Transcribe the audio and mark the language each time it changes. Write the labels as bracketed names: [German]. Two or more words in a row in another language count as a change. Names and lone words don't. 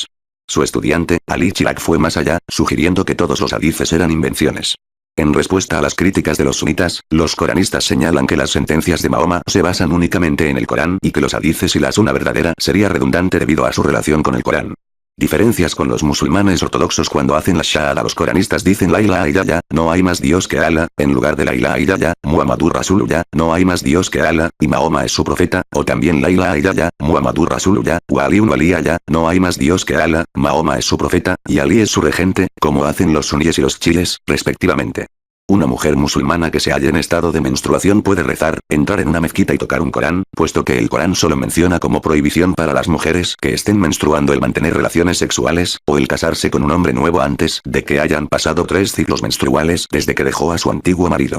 [Spanish] Su estudiante, Ali Chirag, fue más allá, sugiriendo que todos los hadices eran invenciones. En respuesta a las críticas de los sunitas, los coranistas señalan que las sentencias de Mahoma se basan únicamente en el Corán y que los hadices y la suna verdadera sería redundante debido a su relación con el Corán. Diferencias con los musulmanes ortodoxos. Cuando hacen la shahada, los coranistas dicen [Arabic] لا إله إلا الله, [Spanish] no hay más Dios que Allah, en lugar de [Arabic] لا إله إلا الله محمد رسول الله, [Spanish] no hay más Dios que Allah, y Mahoma es su profeta, o también [Arabic] لا إله إلا الله محمد رسول الله وعلي ولي الله, [Spanish] no hay más Dios que Allah, Mahoma es su profeta, y Ali es su regente, como hacen los suníes y los chiíes, respectivamente. Una mujer musulmana que se halla en estado de menstruación puede rezar, entrar en una mezquita y tocar un Corán, puesto que el Corán solo menciona como prohibición para las mujeres que estén menstruando el mantener relaciones sexuales, o el casarse con un hombre nuevo antes de que hayan pasado 3 ciclos menstruales desde que dejó a su antiguo marido.